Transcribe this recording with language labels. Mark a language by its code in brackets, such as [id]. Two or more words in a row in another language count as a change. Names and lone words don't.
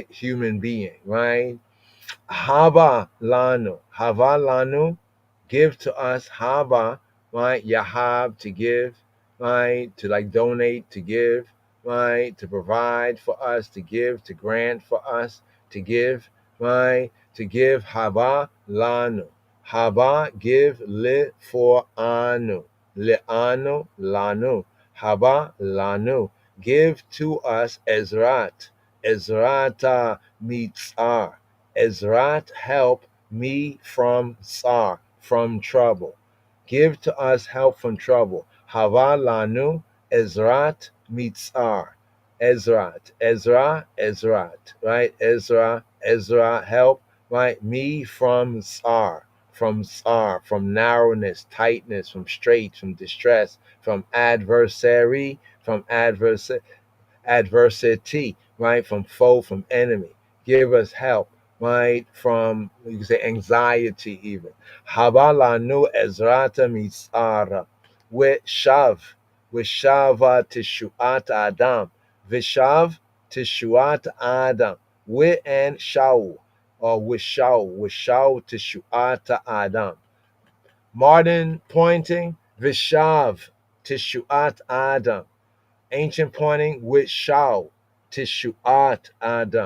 [en] Human being, right? [he] הבה לנו, [en] give to us. Haba, right? Yahab, to give, right? To like donate, to give, right? To provide for us, to give, to grant for us, to give, right? To give. [he] הבה לנו הבה, [en] give, li, for anu. Li anu, [he] לנו הבה לנו. [en] Give to us Ezrat. [he] עזרת מצר. Ezrat, [en] help me from tsar, from trouble. Give to us help from trouble. [he] הבה לנו עזרת מצר. עזרת עזרה עזרת, [en] right? Ezra, help, right? Me from tsar, from narrowness, tightness, from straight, from distress, from adversary, from adversity, right? From foe, from enemy. Give us help, right? From, you can say, anxiety even. [he] הבה לנו עזרת מצר. With שוא תשועת אדם. ושוא תשועת אדם. [en] With and [he] Shaul. [en] Or with [he] שוא תשועת אדם. [en] Modern pointing. [he] ושוא תשועת אדם. [en] Ancient pointing with [he] שוא תשועת אדם.